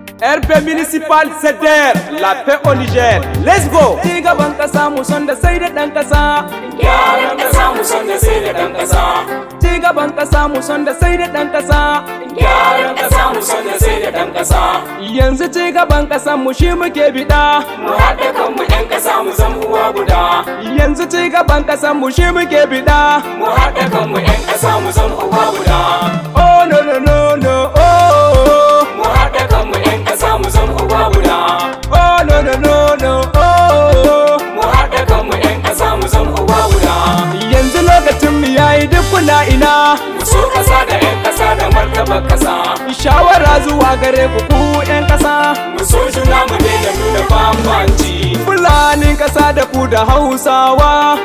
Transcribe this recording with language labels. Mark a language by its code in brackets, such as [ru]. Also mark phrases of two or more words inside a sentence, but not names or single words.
[fr] R P Municipal Z D R, la paix au Niger. [en] Let's go. [ha] Ci gaban ƙasa mu son da sai da ɗan ƙasa. Gyaran ƙasa mu son da sai da ɗan ƙasa. Ci gaban ƙasa mu son da sai da ɗan ƙasa. Gyaran ƙasa mu son da sai da ɗan ƙasa. Yanzu ci gaban ƙasan mu shi muke biɗa. Mu haɗa kanmu ƴan ƙasa mu zama uwa guda. Yanzu ci gaban ƙasar mu shi muke biɗa. Mu haɗa kanmu ƴan ƙasa mu zama uwa guda. [en] Oh, no, no, no, no, oh. [ha] Mu haɗa kanmu ƴan ƙasa mu zama uwa guda. [en] Oh, no, no, no, no, oh. [ha] Mu haɗa kanmu ƴan ƙasa mu zama uwa guda. Yanzu lokacin mu yayi duk kuna ina? Mu so ƙasa da ƴan ƙasa da martaba ƙasa. Shawara zuwa gare ku, ku ƴan ƙasa. Mu so juna, mu daina nuna bambanci. Fulanin ƙasa da ku da Hausawa.